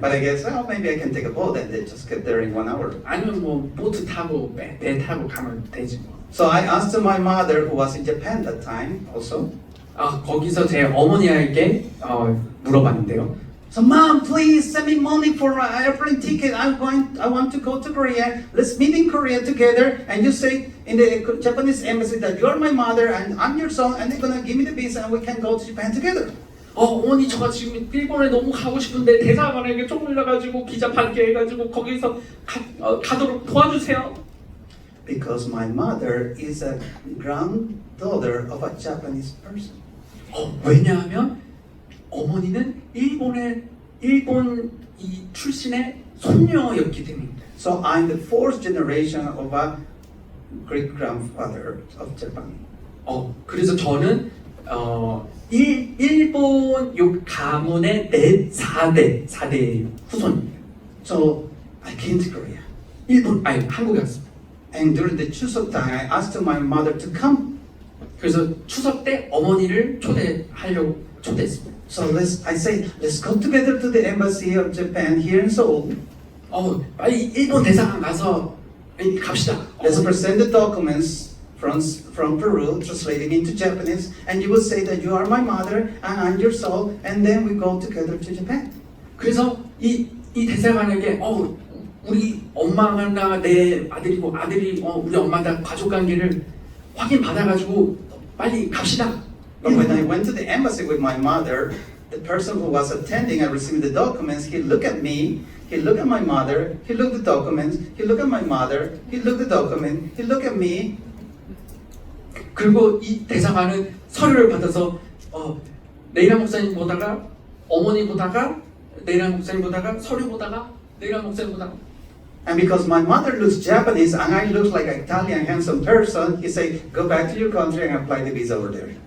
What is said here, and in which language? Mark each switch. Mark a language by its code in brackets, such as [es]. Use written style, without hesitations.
[en] But I guess, maybe I can take a boat and then just get there in 1 hour. [ko] 아니면 뭐 보트 타고 배 타고 가면 되지 뭐. [en] So I asked my mother, who was in Japan that time also. [ko] 거기서 제 어머니에게 물어봤는데요. [en] So, Mom, please send me money for an airplane ticket. I want to go to Korea. Let's meet in Korea together. And you say in the Japanese embassy that you're my mother and I'm your son, and they're gonna give me the visa and we can go to Japan together. [ko] 어머니 저가 지금 일본에 너무 가고 싶은데 대사관에게 쪽물려가지고 비자 받게 해가지고 거기서 가도록 도와주세요. [en] Because my mother is a granddaughter of a Japanese person. [ko] 왜냐하면 어머니는 일본 출신의 손녀였기 때문입니다. [en] So I'm the 4th generation of a great grandfather of Japan. [ko] 그래서 저는 일본 요 가문의 4대 후손입니다. [en] So I came to Korea. [ko] 한국에 왔습니다. [en] And during the Chuseok time, I asked my mother to come. [ko] 그래서 추석 때 어머니를 초대했습니다. [en] So I say, let's go together to the embassy of Japan here in Seoul. [ko] 빨리 일본 대사관 가서 갑시다. [en] Let's present the documents from Peru, translating into Japanese, and you will say that you are my mother and I'm your son, and then we go together to Japan. [ko] 그래서 이 대사관에게 우리 엄마가 내 아들이고 아들이 우리 엄마다 가족 관계를 확인 받아가지고 빨리 갑시다. [en] But when I went to the embassy with my mother, the person who was attending and receiving the documents, he looked at me, he looked at my mother, he looked at the documents, he looked at my mother, he looked at the document, he looked at me. [ko] 그리고 이 대사관은 서류를 받아서 네이라 목사님 보다가 어머니 보다가 네이라 목사님 보다가 서류 보다가 네이라 목사님 보다가 [en] And because my mother looks Japanese and I look like an Italian handsome person, he said, go back to your country and apply the visa over there.